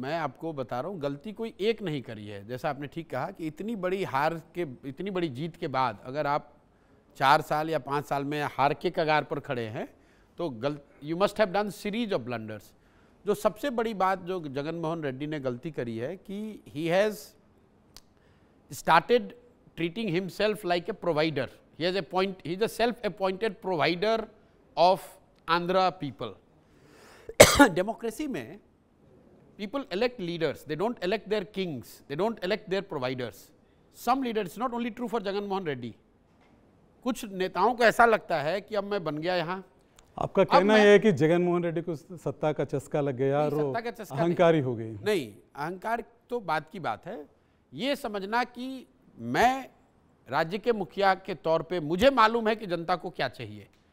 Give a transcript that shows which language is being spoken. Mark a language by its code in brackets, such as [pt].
[hi] मैं आपको बता रहा हूँ, गलती कोई एक नहीं करी है। जैसा आपने ठीक कहा कि इतनी बड़ी हार के, इतनी बड़ी जीत के बाद अगर आप 4 साल या 5 साल में हार के कगार पर खड़े हैं तो [en] You must have done series of blunders. [hi] जो सबसे बड़ी बात जो जगन मोहन रेड्डी ने गलती करी है कि [en] He has started treating himself like a provider. He is a self appointed provider of Andhra people. [hi] Democracy में [en] people elect leaders, they don't elect their kings, they don't elect their providers. Some leaders, it's not only true for Jagan Mohan Reddy. [hi] कुछ नेताओं को ऐसा लगता है कि अब मैं बन गया यहाँ। आपका कहना यह है कि जगन मोहन रेड्डी को सत्ता का चस्का लग गया और अहंकारी हो गई? नहीं, अहंकार तो बात की बात है। ये समझना कि मैं राज्य के मुखिया के तौर पे मुझे मालूम है कि जनता को क्या चाहिए।